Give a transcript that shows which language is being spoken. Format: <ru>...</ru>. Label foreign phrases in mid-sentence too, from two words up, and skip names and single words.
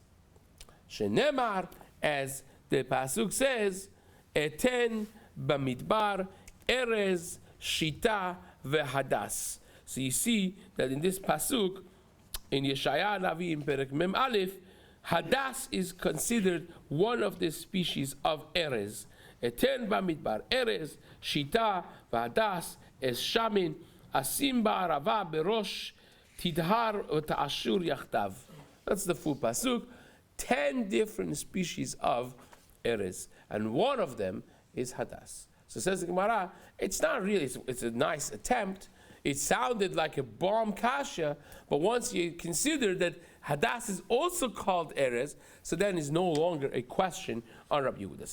<en>Shenemar, as the pasuk says,</en> <he>אתן במדבר ארז שטה והדס.</he> <en>So you see that in this pasuk, in Yeshaya Navi in</en> <he>פרק מ״א,</he> <en>hadas is considered one of the species of erez.</en> <he>אתן במדבר ארז שטה והדס עץ שמן אשים בערבה ברוש תדהר תאשור יחדו.</he> <en>That's the full pasuk. 10 different species of erez, and one of them is hadas. So says the Gemara, it's not really, it's a nice attempt. It sounded like a bomb kasha, but once you consider that hadas is also called erez, so then it's no longer a question on Rabbi Yehuda.</en>